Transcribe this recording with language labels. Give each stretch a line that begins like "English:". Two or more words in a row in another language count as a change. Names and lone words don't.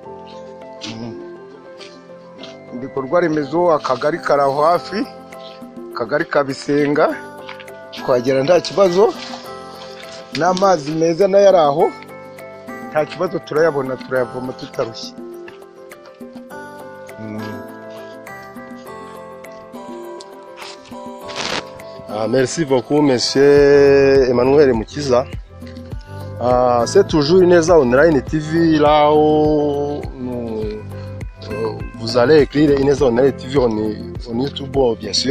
Kinyarwanda: Ibikorwa remezo, akagari kari aho hafi, akagari ka Bisenga, twagera nta kibazo, n'amazi meza nayo ari aho nta kibazo, turayabona, turayavoma tutarushye.
French: Merci beaucoup, monsieur Emmanuel Mukiza. C'est toujours Ineza Online TV, là où vous allez écrire Ineza Online TV en YouTube, bien sûr.